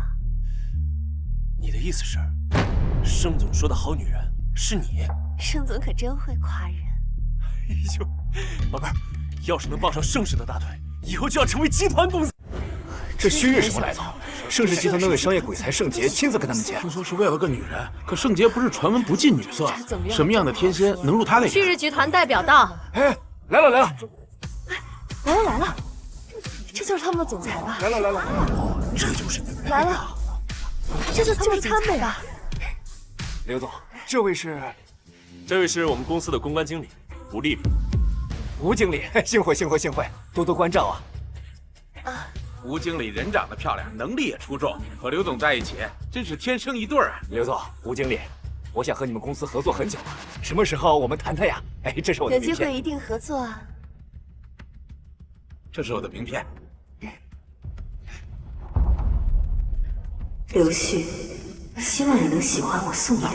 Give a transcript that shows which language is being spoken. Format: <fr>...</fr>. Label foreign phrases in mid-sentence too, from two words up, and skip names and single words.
<zh>你的意思是，盛總說的好女人是你？盛總可真會誇人。哎呦，寶貝兒，要是能抱上盛氏的大腿，以後就要成為集團公司。這旭日什麼來頭？盛氏集團那位商業鬼才盛傑親自跟他們簽，聽說是為了個女人，可盛傑不是傳聞不近女色，什麼樣的天仙能入他的眼？旭日集團代表到。哎，來了。來了，這就是他們的總裁吧？來了，這就是來了，這就是他們吧？劉總，這位是我們公司的公關經理吳麗麗。吳經理，幸會，多多關照啊！吳經理人長得漂亮，能力也出眾，和劉總在一起真是天生一對啊！劉總，吳經理，我想和你們公司合作很久了，什麼時候我們談呀？哎，這是我的名片。有機會一定合作啊！這是我的名片。劉旭，希望你能喜歡我送你的禮物。</zh>